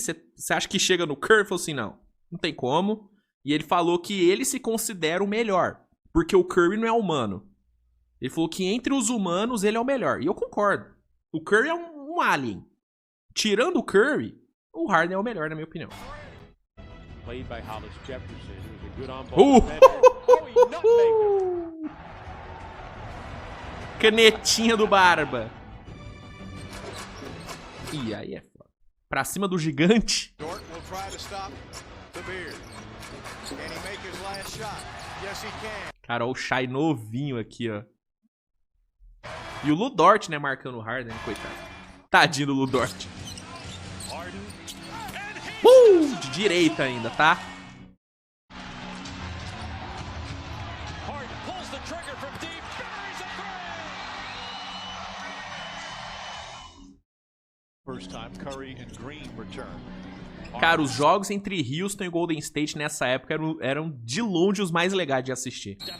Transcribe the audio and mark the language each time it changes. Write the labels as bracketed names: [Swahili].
[Portuguese] Você acha que chega no Curry? Ele falou assim, não tem como. E ele falou que ele se considera o melhor, porque o Curry não é humano. Ele falou que entre os humanos ele é o melhor. E eu concordo. O Curry é um alien. Tirando o Curry, o Harden é o melhor, na minha opinião. [English] Played by Hollis Jefferson. It was a good on-ball defender. Oh, he nutmegged. [Portuguese] Canetinha do Barba. E aí é foda. Pra cima do gigante. [English] Dort will try to stop the Beard. Can he make his last shot? Yes, he can. [Portuguese] Cara, ó, o Shai novinho aqui, ó. E o Lu Dort, né, marcando o Harden, coitado. Tadinho do Lu Dort. De direita ainda, tá? [English] Harden pulls the trigger from deep. Buries a three. First time Curry and Green return. [Portuguese] Cara, os jogos entre Houston e Golden State nessa época eram de longe os mais legais de assistir.